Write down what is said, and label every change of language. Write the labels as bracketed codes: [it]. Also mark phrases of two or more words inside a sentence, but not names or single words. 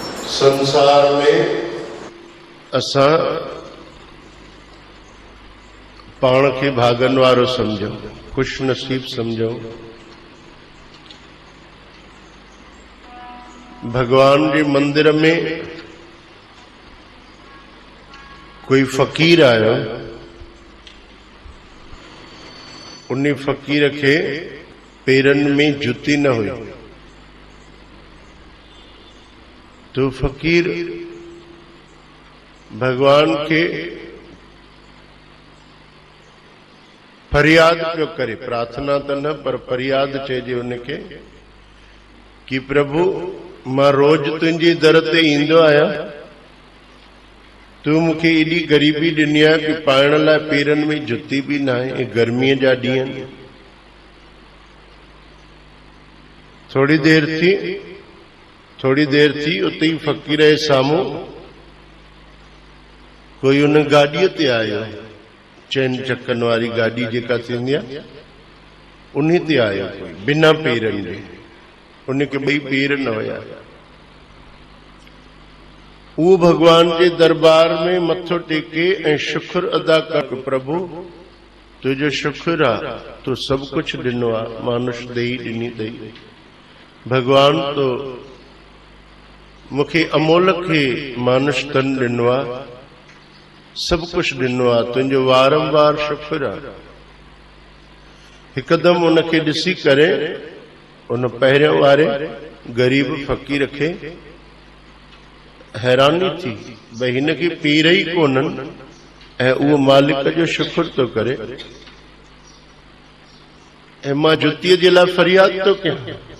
[sd] संसार में असां पाण खे भागन वारो समझो, खुश नसीब समझो। भगवान के मंदिर में कोई फकीर आयो, उन्हीं फकीर के पेरन में जुती न हुई, तो फकीर भगवान के फरियाद पियो करे, प्रार्थना तो न पर फरियाद चइजे उनके कि प्रभु मां रोज तुझी दर ते ईंदो आया, तू मुखे एडी गरीबी दिनी है कि पाइण लाइ पेरन में जुती भी ना है, गर्मी जा ॾींहं। थोड़ी देर थी उते ही फकीर जे साम्हूं कोई उन गाड़ीअ ते आयो, चैन चक्कन वारी गाड़ी जेका थींदी आहे उन्हीं ते आयो कोई, बिना पेरन जे। उनके ॿई पेर न हुया। वो भगवान के दरबार में मथो टेके ऐं शुक्र अदा कर, प्रभु तुझो शुक्र आ, तू सब कुछ ॾिनो आ, मानुष ॾेई ॾिनी अथई। भगवान तो मुखे अमोल खे मानुष तन ॾिनो आ, सब कुछ ॾिनो आ, तुझो वारंवार शुक्र आ। हिकदम उनके ॾिसी करे उन पहिरियों वारे गरीब फकीर खे हैरानी थी भई हिन खे पीर ही कोन्हनि ऐं उहो मालिक जो शुक्र तो करे ऐं मां जुतीअ जे लाइ फरियाद तो कयां।